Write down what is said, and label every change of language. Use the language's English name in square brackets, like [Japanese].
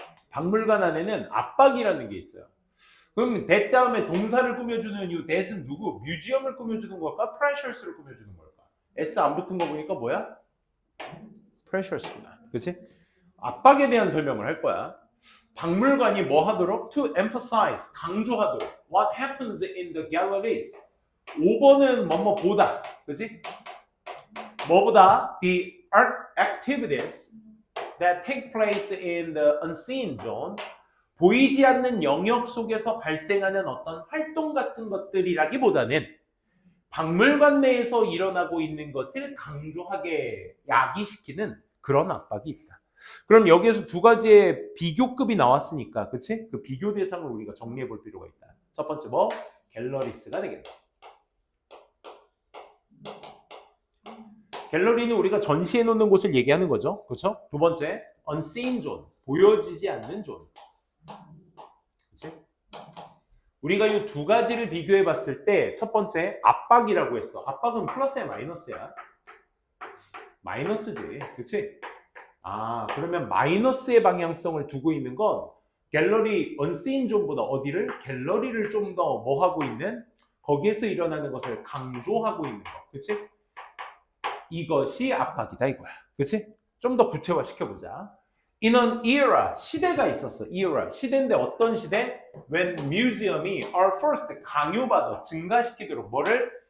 [Korean] 박물관 안에는 압박이라는 게 있어요. 그럼 that 다음에 동사를 꾸며주는 이 that은 누구? 뮤지엄을 꾸며주는 걸까? pressures를 꾸며주는 걸까? S 안 붙은 거 보니까 뭐야? pressures구나. 그치? 압박에 대한 설명을 할 거야. 박물관이 뭐 하도록? [English] To emphasize, [Korean] 강조하도록. [English] What happens in the galleries? [Korean] 5번은 뭐뭐 보다. 그치? 뭐보다? [English] The art activities that take place in the unseen zone. [Korean] 보이지 않는 영역 속에서 발생하는 어떤 활동 같은 것들이라기보다는 박물관 내에서 일어나고 있는 것을 강조하게 야기시키는 그런 압박이 있다. 그럼 여기에서 두 가지의 비교급이 나왔으니까, 그치? 그 비교 대상을 우리가 정리해 볼 필요가 있다. 첫 번째 뭐? 갤러리스가 되겠다. 갤러리는 우리가 전시해 놓는 곳을 얘기하는 거죠. 그렇죠? 두 번째, unseen zone, 보여지지 않는 존. 그렇지? 우리가 이 두 가지를 비교해 봤을 때 첫 번째, 압박이라고 했어. 압박은 플러스야, 마이너스야? 마이너스지. 그렇지? 아, 그러면 마이너스의 방향성을 두고 있는 건 갤러리 unseen zone보다 어디를? 갤러리를 좀 더 뭐 하고 있는? 거기에서 일어나는 것을 강조하고 있는 거. 그렇지? 이것이 압박이다 이거야. 그치? 좀 더 구체화 시켜보자. [English] In an era, [Korean] 시대가 있었어. era, 시대인데 어떤 시대? [English] When museum이 are first, [Korean] 강요받아, 증가시키도록 뭐를?